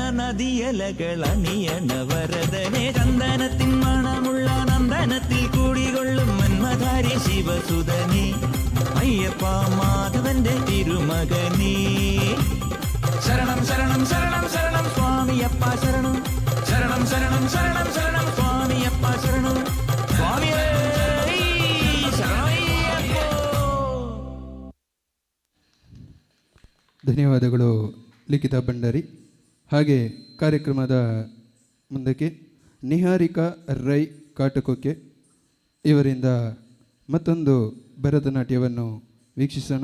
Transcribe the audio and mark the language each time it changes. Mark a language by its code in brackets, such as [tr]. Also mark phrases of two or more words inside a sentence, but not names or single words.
[ml] നദിയലകൾ അണിയണ വരദനെ ചന്ദനത്തിൻ മണമുള്ള നന്ദനത്തിൽ കൂടികൊള്ളും മന്മധാരി ശിവസുതനി അയ്യപ്പ മാധവന്റെ തിരുമകനേ ശരണം ശരണം ശരണം ശരണം സ്വാമിയപ്പ ശരണം ശരണം ശരണം ശരണം ശരണം സ്വാമിയപ്പ ശരണം സ്വാമിയേ ശരണമയ്യപ്പോ. [kn] ಧನ್ಯವಾದಗಳು ಲಿಖಿತ ಭಂಡಾರಿ. ಹಾಗೆ ಕಾರ್ಯಕ್ರಮದ ಮುಂದಕ್ಕೆ ನಿಹಾರಿಕಾ ರೈ ಕಾಟಕೊಕ್ಕೆ ಇವರಿಂದ ಮತ್ತೊಂದು ಭರತನಾಟ್ಯವನ್ನು ವೀಕ್ಷಿಸೋಣ.